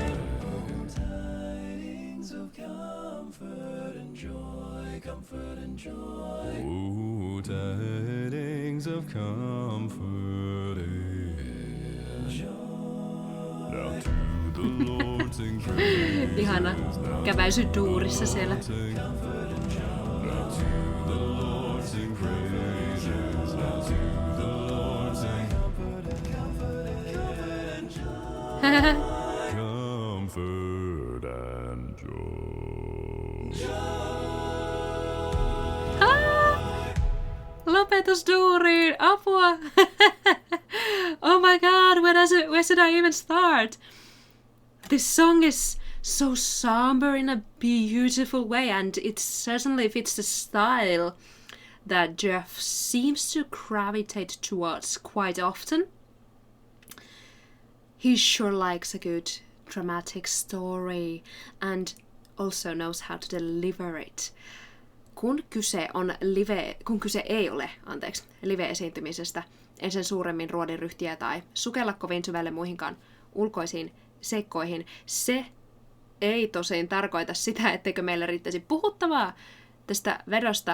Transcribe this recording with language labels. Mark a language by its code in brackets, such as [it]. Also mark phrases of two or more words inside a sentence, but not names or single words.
[en] tidings of comfort and joy, comfort and joy. Oh, tidings of comfort and joy. Now to the Lord sing praise. [fi] Ihana käväisy duurissa siellä. [en] Now to the Lord sing praises. Now to the Lord sing comfort and joy. Comfort and joy. [fi] Lopetus duuriin! Apua! [en] Oh my god, where should I even start? this song is so somber in a beautiful way, and it certainly fits the style that Jeff seems to gravitate towards quite often. He sure likes a good dramatic story and also knows how to deliver it. [fi] Kun kyse ei ole live-esiintymisestä, en sen suuremmin ruodin ryhtiä tai sukella kovin syvälle muihinkaan ulkoisiin seikkoihin, se ei tosin tarkoita sitä, etteikö meillä riittäisi puhuttavaa tästä vedosta.